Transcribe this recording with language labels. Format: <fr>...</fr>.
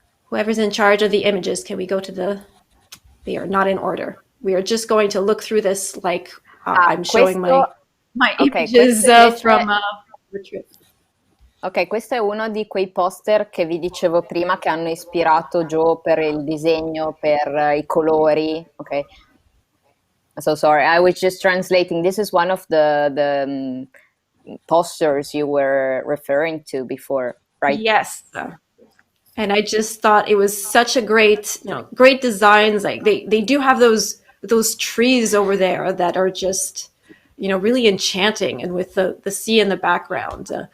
<en>Whoever's in charge of the images, can we go to they are not in order. We are just going to look through this like I'm showing my images from the trip.</en> <it>Ok, questo è uno di quei poster che vi dicevo prima che hanno ispirato Jo per il disegno, per i colori. Ok.</it> <en>So sorry, I was just translating. This is one of the posters you were referring to before, right? Yes. And I just thought it was such a great designs. Like they do have those trees over there that are just, really enchanting, and with the sea in the background.</en>